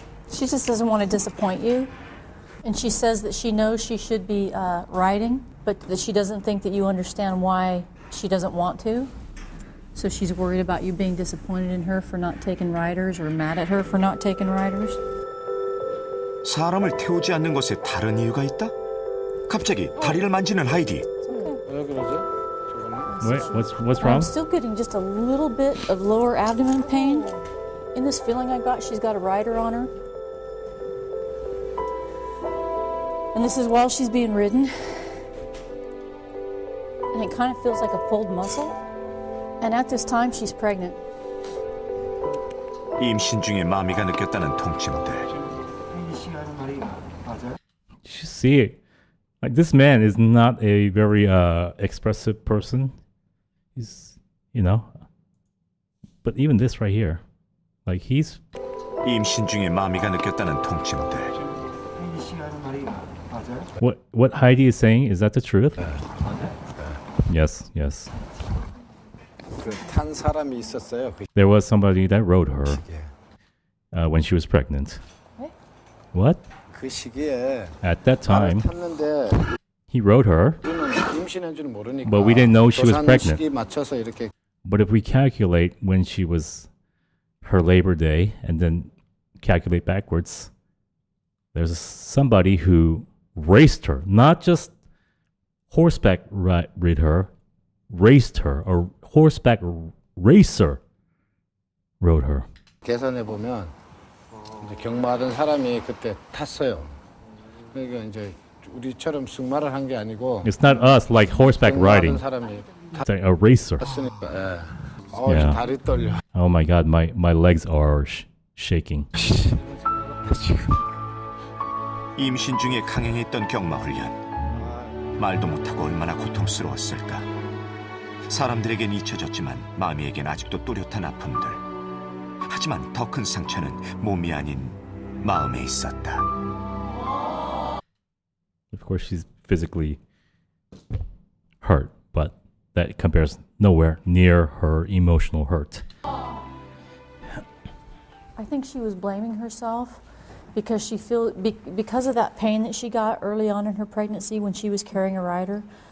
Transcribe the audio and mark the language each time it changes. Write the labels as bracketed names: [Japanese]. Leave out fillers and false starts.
[English] She just doesn't want to disappoint you. And she says that she knows she should be writing, but that she doesn't think that you understand why she doesn't want to. So she's worried about you being disappointed in her for not taking riders or mad at her for not taking riders. [Korean] 사람을 태우지 않는 것에 다른 이유가 있다? 갑자기 다리를 만지는 하이디. 왜 그러지? [English] Wait, what's wrong? I'm still getting just a little bit of lower abdomen pain. In this feeling I got, she's got a rider on her. And this is while she's being ridden. And it kind of feels like a pulled muscle. And at this time, she's pregnant. [Korean] 임신 중에 마미가 느꼈다는 통증들. [English] You should see it. Like, this man is not a very expressive person. He's, but even this right here, like he's. [Korean] 임신 중에 마미가 느꼈다는 통증들. [English] What Heidi is saying, is that the truth? Yes. [Korean] 탄 사람이 있었어요. [English] There was somebody that rode her when she was pregnant. What? [Korean] 그 시기에 [English] At that time, [Korean] 탔는데 [English] he rode her, [Korean] 임신한 줄 모르니까. [English] but we didn't know she was [Korean] 조산 [English] pregnant. [Korean] 시기 맞춰서 이렇게. [English] But if we calculate when she was her labor day and then calculate backwards, there's somebody who raced her, not just horseback rid her, raced her, or horseback racer rode her. [Korean] 계산해 보면 이제 경마하던 사람이 그때 탔어요. 그러니까 이제 우리처럼 승마를 한 게 아니고. [English] It's not us like horseback riding. [Korean] 사람이 [English] It's like a racer. [Korean] 탔으니까. [English] Yeah. [Korean] 다리 떨려. [English] Oh my God, my legs are shaking. [Korean] 임신 중에 강행했던 경마 훈련. 말도 못하고 얼마나 고통스러웠을까. 사람들에겐 잊혀졌지만 마미에겐 아직도 또렷한 아픔들. 하지만 더 큰 상처는 몸이 아닌 마음에 있었다. [English] Of course, she's physically hurt, but that compares nowhere near her emotional hurt. I think she was blaming herself because because of that pain that she got early on in her pregnancy when she was carrying a rider.